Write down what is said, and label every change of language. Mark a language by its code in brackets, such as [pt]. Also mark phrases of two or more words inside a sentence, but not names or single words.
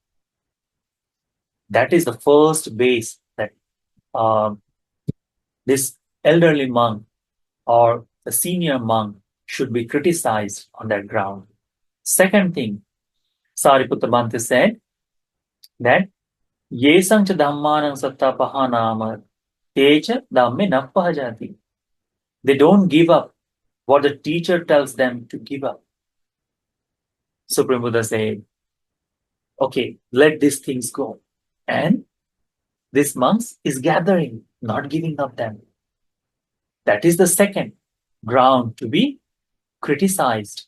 [en] That is the first base that this elderly monk or the senior monk should be criticized on that ground. Second thing, [pi] Sariputta Bhante [en] said that [pi] Yesang cha dhammanang sattapahanama techa dhamme nappahajati. [en] They don't give up what the teacher tells them to give up. Supreme Buddha said, okay, let these things go. And this monks is gathering, not giving up them. That is the second ground to be criticized.